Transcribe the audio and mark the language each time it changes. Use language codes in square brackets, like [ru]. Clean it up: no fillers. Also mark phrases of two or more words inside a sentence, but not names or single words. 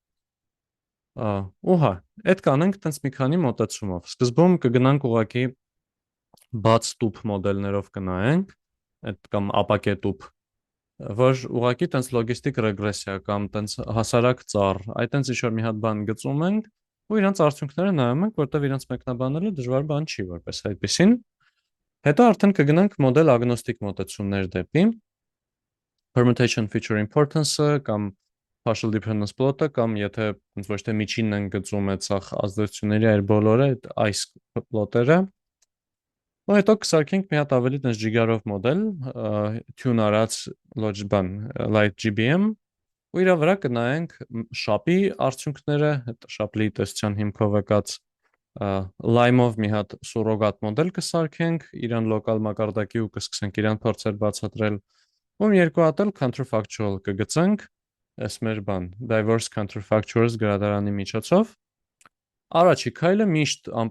[hy] Ու հա, այդ կանենք տենց մի քանի մոտեցումով։ Սկզբում կգնանք ուղակի բաց տուփ մոդելներով կնայենք, այդ կամ ապակե տուփ, որ ուղղակի տենց լոգիստիկ ռեգրեսիա կամ տենց հասարակ ծառ, այդ տենց ինչ-որ մի հատ բան գծում ենք ու իրանց արդյունքները նայում ենք, որտեվ իրանց մեկնաբանելը դժվար բան չի որպես այդպեսին։ Հետո արդեն կգնանք մոդել ագնոստիկ մոտեցումներ դեպի permutation [en] feature importance-ը [hy] կամ [en] partial dependence plot-ը [hy] կամ եթե ոչ թե միջինն են գծում այդ սախ ազդեցությունների այլ բոլորը այս plot-երը, ու հետո կսարքենք մի հատ ավելի տես ջիգարով մոդել, tune արած բան, light GBM, ու իրա վրա կնայենք շապի արդյունքները, այդ շապլի տեսության հիմքով եկած Lime-ով մի հատ սուրոգատ մոդել կսարքենք, իրան լոկալ մակարդակի ու կսկսենք իրան փորձել բացատրել, ու երկու հատ էլ counterfactual կգծենք, այս մեր բան, [en] diverse counterfactuals [hy] գրադարանի միջոցով։ Առաջի քայլը միշտ